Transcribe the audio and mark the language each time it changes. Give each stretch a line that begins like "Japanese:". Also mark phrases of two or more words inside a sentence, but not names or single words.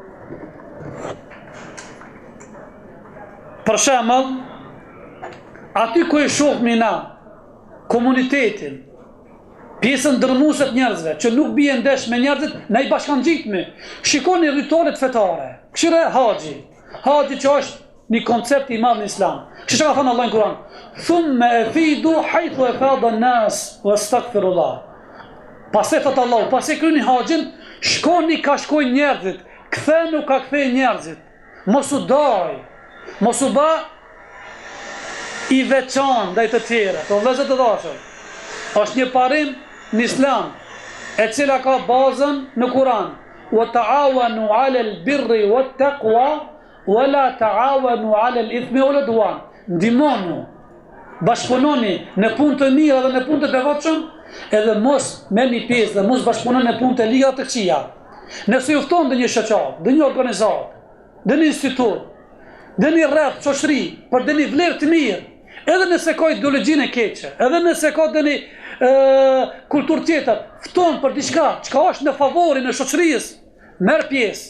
Albanian: Për shembull, aty ku e shohmi na komunitetin, pjesën dërmuese të njerëzve, që nuk bie ndesh me njerëzit, na I bashkangjitmi. Shikoni ritualet fetare. Këshire haxhi. Haxhi që është një koncept I madh në Islam. Kështu ka thënë Allah në Kur'an:
Arabic: "ثم أفيضوا حيث أفاض الناس واستغفر الله."
Albanian: Pastaj thot Allah, pasi kryeni haxhin, shkoni ka shkojnë njerëzit, kthenu ka kthej njerëzit. Mos u daj. Mos u bë i veçan ndaj të tjera. Të vëllezër të dashur, është një parim në Islam e cila ka bazën në Kur'an.
Arabic: وتعاونوا على البر والتقوى ولا تعاونوا على الإثم والعدوان.
Albanian: Ndihmoni, bashkëpunoni në punë të mira dhe në punë të devotshëm, edhe mos merrni pjesë dhe mos bashkëpunoni në punë të liga të këqija. Nëse ju fton në një shoqat, në një organizatë, në një institut, në një rreth shoqëri, për në një vlerë të mirë, edhe nëse ka ideologjinë e keqe, edhe nëse ka një kulturë tjetër, fton për diçka çka është në favorin e shoqërisë, merr pjesë.